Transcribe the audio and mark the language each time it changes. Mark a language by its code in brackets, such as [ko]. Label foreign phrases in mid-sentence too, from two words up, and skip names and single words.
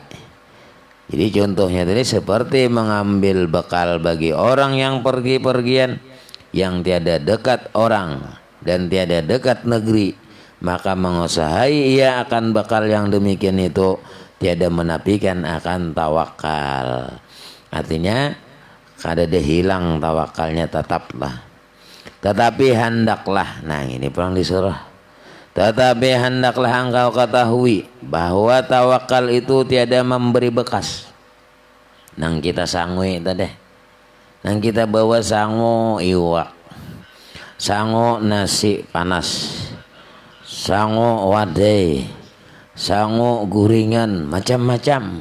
[ms] Jadi contohnya tadi seperti mengambil bekal bagi orang yang pergi-pergian, yang tiada dekat orang dan tiada dekat negeri, maka mengusahai ia akan bekal yang demikian itu tiada menafikan akan tawakal. [bjn] Artinya kada ada hilang tawakalnya, tetaplah. Tetapi hendaklah, nah ini pulang disuruh. [ms] Tetapi hendaklah engkau ketahui bahwa tawakal itu tiada memberi bekas. [bjn] Nang kita sangui tadi, nang kita bawa sango iwak, sango nasi panas, sango wadai, sango guringan, macam-macam.